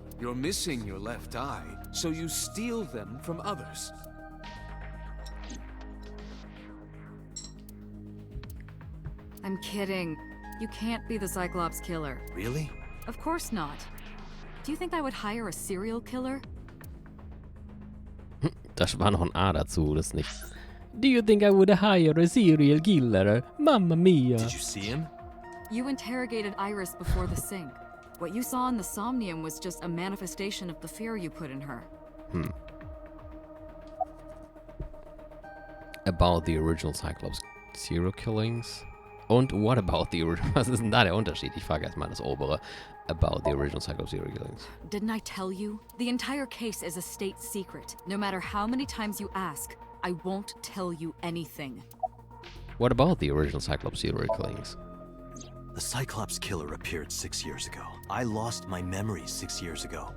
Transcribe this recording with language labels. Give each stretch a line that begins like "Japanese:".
English: You're missing your left eye, so you steal them from others. I'm kidding. You can't be the Cyclops killer. Really? Of course not. Do you think I would hire a serial killer?
German: Da war noch ein A dazu, das nicht.
English: Do you think I would hire a serial killer? Mamma mia. Did you see him? You interrogated Iris before the sink. What you saw in the Somnium was just a manifestation of the fear you put in her. About the original Cyclops serial killings? Und what about the original...
German: Was ist denn da der Unterschied? Ich frage erstmal das obere.
English: About the original Cyclops serial killings. Didn't I tell you? The entire case is a state secret. No matter how many times you ask, I won't tell you anything. What about the original Cyclops serial killings? The Cyclops killer appeared 6 years ago. I lost my memories 6 years ago.